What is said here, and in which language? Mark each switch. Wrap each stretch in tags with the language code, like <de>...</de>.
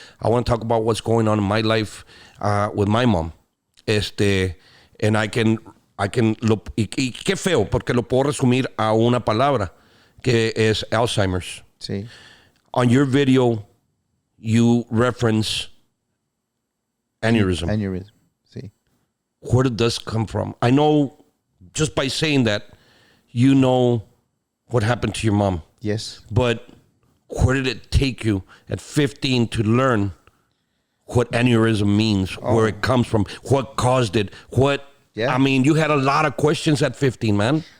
<en>I want to talk about what's going on in my life with my mom. And I can</en> <es>y qué feo porque lo puedo resumir a una palabra que es Alzheimer's. Sí.</es> <en>On your video, you reference aneurysm. Aneurysm. Sí. Where did this come from? I know just by saying that, you know what happened to your mom. Yes. But where did it take you at 15 to learn what aneurysm means, where it comes from, what caused it, I mean, you had a lot of questions at 15, man.</en>